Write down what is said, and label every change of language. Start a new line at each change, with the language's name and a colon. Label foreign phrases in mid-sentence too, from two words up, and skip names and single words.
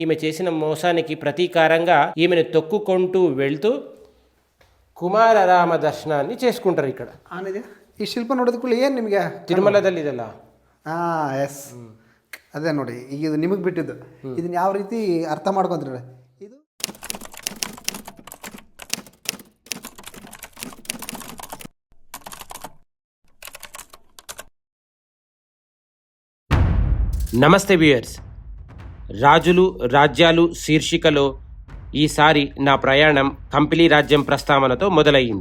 Telugu: ఈమె చేసిన మోసానికి ప్రతీకారంగా ఈమెను తొక్కుకుంటూ వెళ్తూ ಕುಮಾರರಾಮ ದರ್ಶನಾన్ని చేసుకుంటారు ఇక్కడ.
Kannada: ಆನಿದೆ ಈ ಶಿಲ್ಪ ನೋಡಿದ ಕೂಡಲೇ ಏನು ನಿಮಗೆ ತಿರುಮಲದಲ್ಲಿ ಇದೆಲ್ಲ. ಎಸ್ ಅದೇ ನೋಡಿ, ಈಗ ಇದು ನಿಮಗೆ ಬಿಟ್ಟಿದ್ದು. ಇದನ್ನ ಯಾವ ರೀತಿ ಅರ್ಥ ಮಾಡ್ಕೊಂತೀರಿ? ಇದು
Telugu: నమస్తే వ్యూయర్స్. రాజులు రాజ్యాలు శీర్షికలో ఈసారి నా ప్రయాణం కంపిలి రాజ్యం ప్రస్తావనతో మొదలయ్యింది.